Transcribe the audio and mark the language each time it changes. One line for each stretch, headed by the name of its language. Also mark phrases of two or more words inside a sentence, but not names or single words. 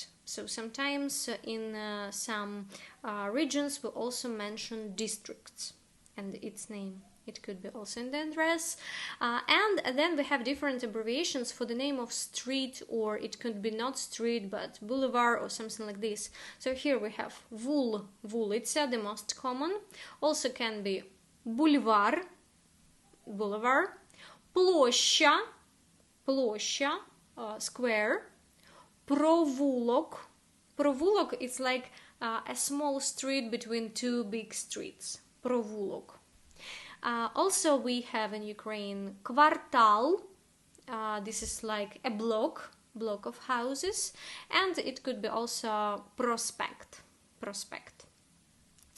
English: So sometimes in some regions we also mention districts and its name. It could be also in the address. And then we have different abbreviations for the name of street, or it could be not street but boulevard or something like this. So here we have
Ukrainian: вул, вулиця,
English: the most common. Also can be бульвар, boulevard.
Ukrainian: Площа, площа, square.
English: Провулок. Провулок is like a small street between two big streets. Провулок. Also we have in Ukraine квартал. This is like a block of houses. And it could be also prospect.